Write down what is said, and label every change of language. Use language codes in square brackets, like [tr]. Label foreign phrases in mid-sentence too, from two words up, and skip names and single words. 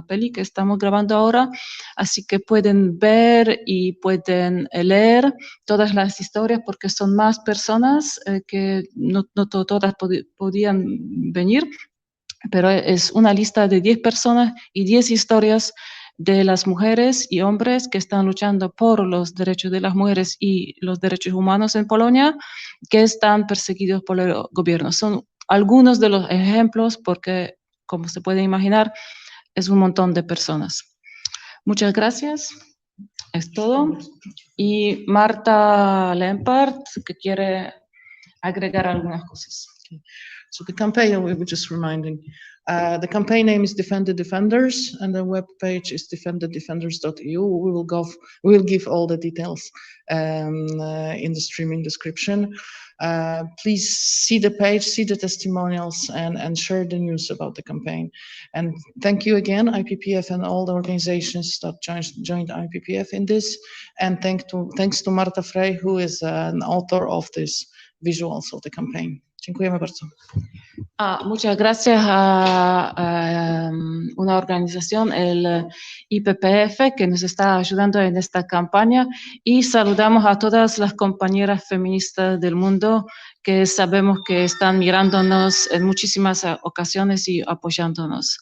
[es] peli que estamos grabando ahora, así que pueden ver y pueden leer todas las historias porque son más personas que no todas podían venir, pero es una lista de 10 personas y 10 historias de las mujeres y hombres que están luchando por los derechos de las mujeres y los derechos humanos en Polonia, que están perseguidos por el gobierno. Son algunos de los ejemplos porque, como se puede imaginar, es un montón de personas. Muchas gracias. Es todo. Y Marta Lempart, que quiere agregar algunas cosas. [en] Okay. So the campaign, we were just reminding, the campaign name is Defend the Defenders, and the web page is defenddefenders.eu. We will give all the details in the streaming description. Please see the page, see the testimonials, and share the news about the campaign. And thank you again, IPPF, and all the organizations that joined IPPF in this. And thanks to Marta Frey, who is an author of this visuals of the campaign. [pl] Dziękujemy bardzo. [es] Muchas gracias a una organización, el IPPF, que nos está ayudando en esta campaña, y saludamos a todas las compañeras feministas del mundo que sabemos que están mirándonos en muchísimas ocasiones y apoyándonos.